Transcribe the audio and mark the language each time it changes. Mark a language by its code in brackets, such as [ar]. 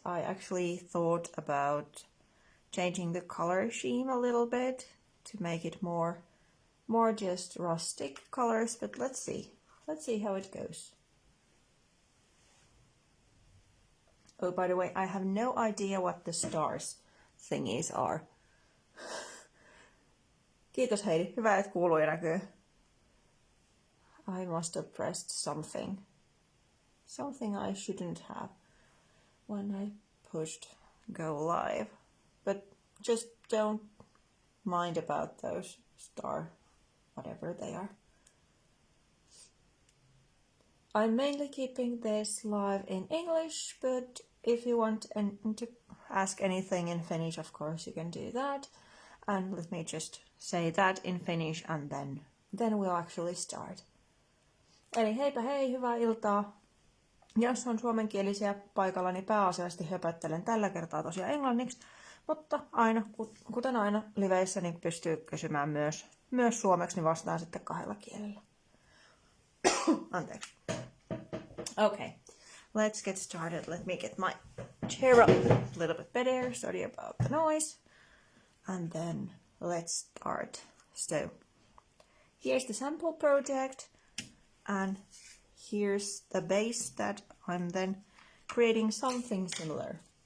[en] I actually thought about changing the color scheme a little bit to make it more just rustic colors, but let's see how it goes. Oh, by the way, I have no idea what the stars thingies are. [fi] Kiitos Heidi, hyvä et kuuluu ja näkyy. [en] I must have pressed something I shouldn't have when I pushed go live, but just don't mind about those star whatever they are. I'm mainly keeping this live in English, but if you want to ask anything in Finnish, of course you can do that. And let me just say that in Finnish, and then we'll actually start. [fi] Eli heipä hei, hyvää iltaa. Jos on suomenkielisiä paikalla, niin pääasiallisesti höpöttelen tällä kertaa tosiaan englanniksi, mutta aina, kuten aina liveissä, niin pystyy kysymään myös suomeksi, niin vastaan sitten kahdella kielellä. Anteeksi. [en] Okay, let's get started. Let me get my chair up a little bit better. Sorry about the noise. And then let's start. So here's the sample project, and here's the base that I'm then creating something similar.